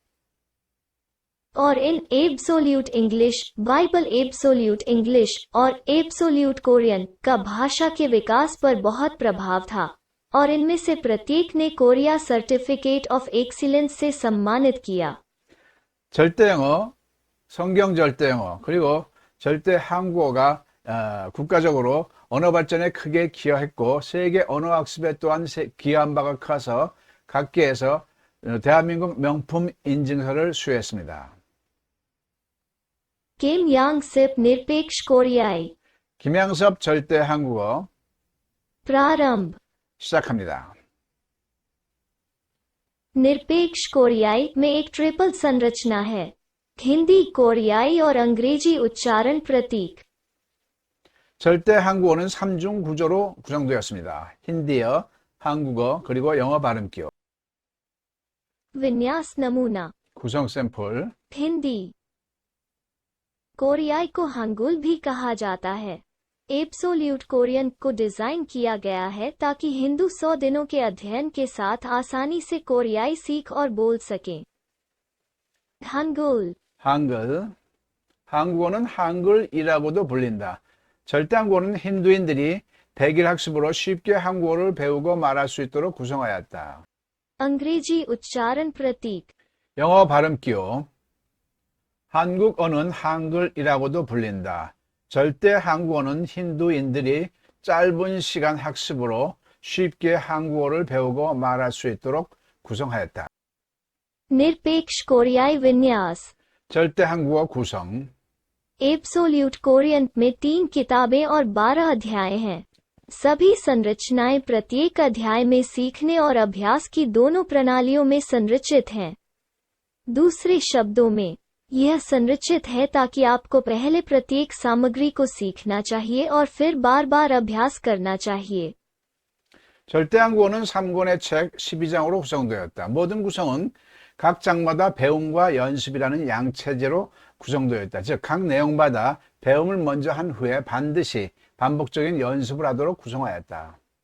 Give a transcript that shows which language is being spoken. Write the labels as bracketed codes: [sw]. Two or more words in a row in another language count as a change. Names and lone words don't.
[hi] और इन एब्सोल्यूट इंग्लिश, बाइबल एब्सोल्यूट इंग्लिश और एब्सोल्यूट कोरियन का भाषा के विकास पर बहुत प्रभाव था, और इनमें से प्रत्येक ने कोरिया सर्टिफिकेट ऑफ एक्सीलेंस से सम्मानित किया। [ko] 절대 영어, 성경 절대 영어, 그리고 절대 한국어가 국가적으로 언어 발전에 크게 기여했고 세계 언어 학습에 또한 기여한 바가 커서 각계에서 대한민국 명품 인증서를 수여했습니다. [hi] किम यांगसेप निरपेक्ष कोरियाई [ko] 김양섭 절대 한국어 [hi] प्रारंभ। [ko] 시작합니다. [hi] निरपेक्ष कोरियाई में एक ट्रिपल संरचना है, हिंदी, कोरियाई और अंग्रेजी उच्चारण प्रतीक। [ko] 절대 한국어는 3중 구조로 구성되었습니다. 힌디어, 한국어, 그리고 영어 발음기호. [hi] विन्यास नमूना। [ko] 구성 샘플. [hi] हिंदी। कोरियाई को हंगुल भी कहा जाता है। एब्सोल्यूट कोरियन को डिजाइन किया गया है ताकि हिंदू 100 दिनों के अध्ययन के साथ आसानी से कोरियाई सीख और बोल सकें। हंगुल। [ko] 한글. 한국어는 한글이라고도 불린다. 절대 한국어는 힌두인들이 백일 학습으로 쉽게 한국어를 배우고 말할 수 있도록 구성하였다. [hi] अंग्रेजी उच्चारण प्रतीक। [ko] 영어 발음기호. 한국어는 한글이라고도 불린다. 절대 한국어는 힌두인들이 짧은 시간 학습으로 쉽게 한국어를 배우고 말할 수 있도록 구성하였다. [hi] निरपेक्ष कोरियाई विन्यास। [ko] 절대 한국어 구성. [hi] एब्सोल्यूट कोरियन में 3 किताबें और 12 अध्याय हैं। सभी संरचनाएं प्रत्येक अध्याय में सीखने और अभ्यास की दोनों प्रणालियों में संरचित हैं। दूसरे शब्दों में, यह संरचित है ताकि आपको पहले प्रत्येक सामग्री को सीखना चाहिए और फिर बार बार अभ्यास करना चाहिए। [ko] 절대 한국어는 3권의 책 12장으로 구성되었다. 모든 구성은 각 장마다 배움과 연습이라는 양체제로 구성되어 있다. 즉, 각 내용마다 배움을 먼저 한 후에 반드시 반복적인 연습을 하도록 구성하였다.